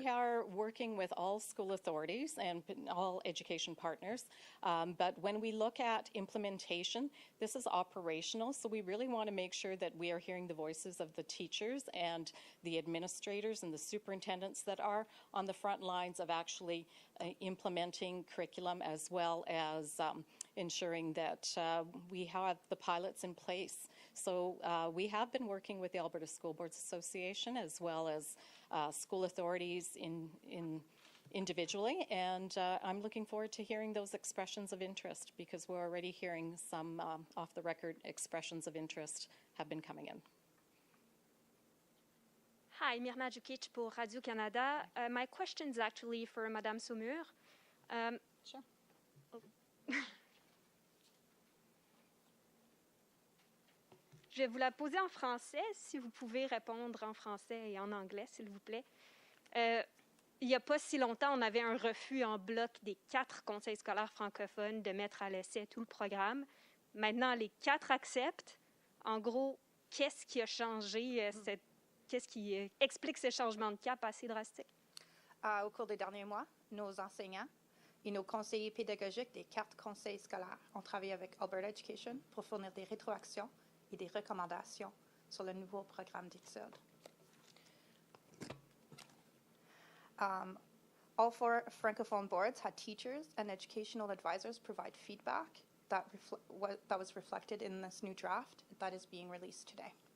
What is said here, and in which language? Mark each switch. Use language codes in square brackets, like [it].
[en] We are working with all school authorities and all education partners, but when we look at implementation, this is operational, so we really want to make sure that we are hearing the voices of the teachers and the administrators and the superintendents that are on the front lines of actually implementing curriculum, as well as ensuring that we have the pilots in place. So we have been working with the Alberta School Boards Association as well as school authorities individually, and I'm looking forward to hearing those expressions of interest, because we're already hearing some off-the-record expressions of interest have been coming in. [fr] Hi, Mirna Djukic pour Radio-Canada. [en] My question is actually for Madame Saumur. Sure. Oh. [fr] Je vais vous la poser en français, si vous pouvez répondre en français et en anglais, s'il vous plaît. Il n'y a pas si longtemps, on avait un refus en bloc des 4 conseils scolaires francophones de mettre à l'essai tout le programme. Maintenant, les 4 acceptent. En gros, qu'est-ce qui a changé, qu'est-ce qui explique ce changement de cap assez drastique? Au cours des derniers mois, nos enseignants et nos conseillers pédagogiques des 4 conseils scolaires ont travaillé avec Alberta Education pour fournir des rétroactions et des recommandations sur le nouveau programme d'études. [en] All 4 Francophone boards had teachers and educational advisors provide feedback that was reflected in this new draft that is being released today.